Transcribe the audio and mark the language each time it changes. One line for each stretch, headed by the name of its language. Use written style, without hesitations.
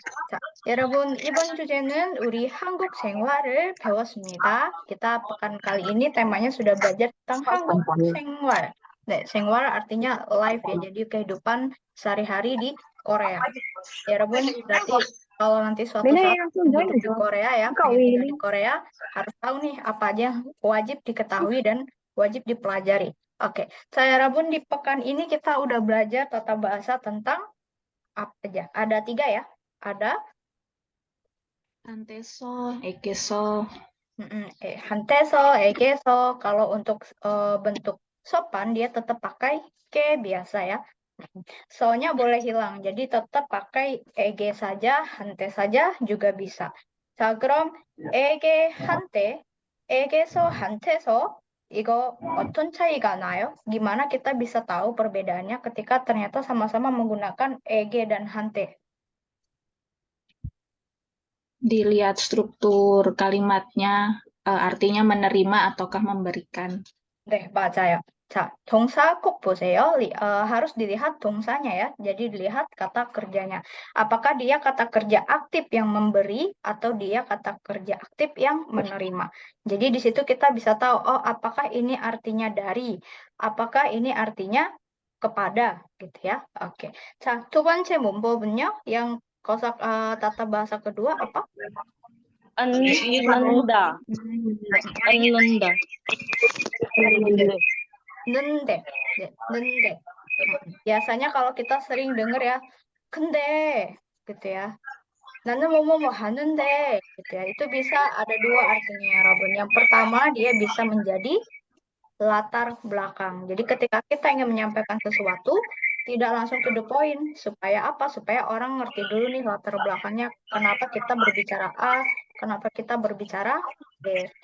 Korean: 자, 여러분, 이번 주제는 우리 한국 생활을 배웠습니다.
Indonesian: Kita pekan kali ini temanya sudah belajar tentang 한국 생활. 네, 생활 artinya life ya, jadi kehidupan sehari-hari di Korea. 여러분, berarti kalau nanti suatu saat hidup di Korea ya, pengen tinggal di Korea, harus tahu nih apa aja yang wajib diketahui dan wajib dipelajari. Oke, saya Rabun di pekan ini kita udah belajar tata bahasa tentang apa aja? Ada 3 ya. Ada
Korean: 한테서, 에게서, hanteso, egeso.
Indonesian: Kalau untuk bentuk sopan dia tetap pakai ke biasa ya. So-nya boleh hilang. Jadi tetap pakai ege saja, hante saja juga bisa.
Korean: 자, 그럼 ege hante, egeso, hanteso 이거 어떤 차이가 나요?
Indonesian: Gimana kita bisa tahu perbedaannya ketika ternyata sama-sama menggunakan ege dan hante? dilihat struktur kalimatnya, artinya menerima ataukah memberikan.
Korean: 네, 맞아요. 자, 동사 꼭 보세요.
Indonesian: harus dilihat 동사nya ya. Jadi dilihat kata kerjanya. Apakah dia kata kerja aktif yang memberi atau dia kata kerja aktif yang menerima. Jadi di situ kita bisa tahu, oh apakah ini artinya dari, apakah ini artinya kepada gitu ya. Oke.
Korean: 자, 두 번째 문법은요.
Indonesian: Yang kosa tata bahasa kedua apa?
Korean: 않는다, 않는다. 는데, 네, 는데.
Indonesian: Biasanya kalau kita sering dengar ya,
Korean: 근데,
Indonesian: gitu ya.
Korean: 나는 뭐뭐뭐 하는데,
Indonesian: gitu ya. Itu bisa ada dua artinya ya, Robin. Yang pertama, dia bisa menjadi latar belakang. Jadi ketika kita ingin menyampaikan sesuatu, tidak langsung
English: to the point.
Indonesian: Supaya apa? Supaya orang ngerti dulu nih latar belakangnya. Kenapa kita berbicara A, kenapa kita berbicara B.